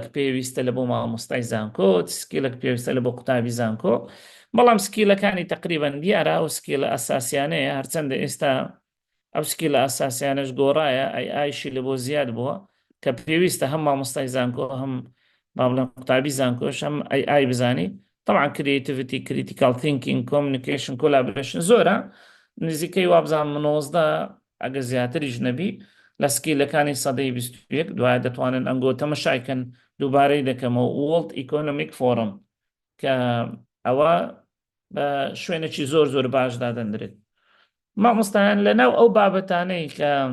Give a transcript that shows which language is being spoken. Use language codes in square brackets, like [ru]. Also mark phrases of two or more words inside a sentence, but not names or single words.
[ckb] پێویستە لە بۆ مامۆستای زانکۆ چ سکیلێک پێویستە لە بۆ قوتابی زانکۆ بەڵام سکیلەکانی تقریبا دیارە ئەو سکیلە ئەساسیانەیە هەرچەندە ئێستا ئەو سکیلە ئەساسیانەش گۆڕایە ئایشی لە بۆ زیاد بووە کە پێویستە هەم مامۆستای زانکۆ هەم با بڵێن قوتابی زانکۆش هەم ئای بزانی طبعا [en] creativity critical thinking communication collaboration [ckb] زۆرە نزیکەی وابزان 19 ئەگە زیاتریش نەبی لە سکیلەکانی سەدەی 21 دوایە دەتوانن ئەنگۆ تەمەشایکەن دووبارەی دەکەمەوە World Economic Forum کە ئەوە بە شوێنێکی زۆر باش دادەندرێت مامۆستایان لەناو ئەو بابەتانەی کە